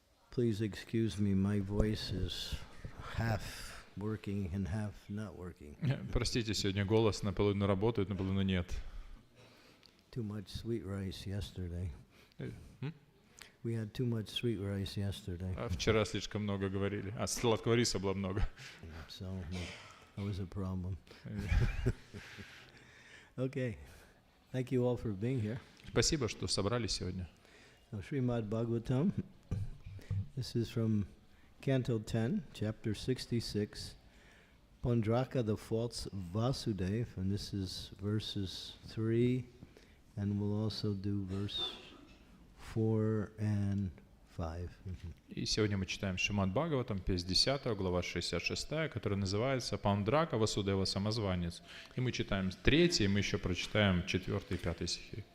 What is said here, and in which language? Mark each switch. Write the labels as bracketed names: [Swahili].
[English] Please excuse me, my voice is half working and half not working. [Russian] Простите, сегодня голос наполовину работает, наполовину нет. [English] Too much sweet rice yesterday. We had too much sweet rice yesterday. [Russian] Вчера слишком много говорили. Сладкого риса было много. [English] So that was a problem. Okay. Thank you all for being here. [Russian] Спасибо, что собрались сегодня. [English] Now, Shrimad Bhagavatam. This is from Canto 10, Chapter 66. Paundraka, the false Vasudev, and this is verses 3, and we'll also do verse 4 and 5. [Russian] И сегодня мы читаем Шримад Бхагаватам 10, глава 66, которая называется «Паундрака Васудева Самозванец». И мы читаем 3, и мы еще прочитаем 4 и 5 стихи.